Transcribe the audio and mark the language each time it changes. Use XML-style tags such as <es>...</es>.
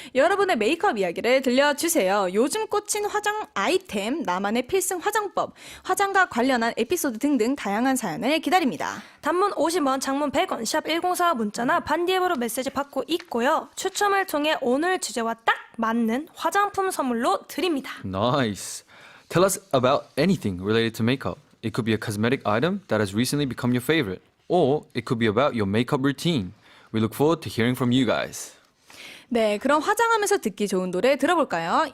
<ko>여러분의 메이크업 이야기를 들려주세요. 요즘 꽂힌 화장 아이템, 나만의 필승 화장법, 화장과 관련한 에피소드 등등 다양한 사연을 기다립니다. 단문 50원, 장문 100원, 샵 1045 문자나 반디앱으로 메시지 받고 있고요. 추첨을 통해 오늘 주제와 딱 맞는 화장품 선물로 드립니다.</ko> <en>Nice. Tell us about anything related to makeup. It could be a cosmetic item that has recently become your favorite, or it could be about your makeup routine. We look forward to hearing from you guys.</en> <ko>네, 그럼 화장하면서 듣기 좋은 노래 들어볼까요?</ko>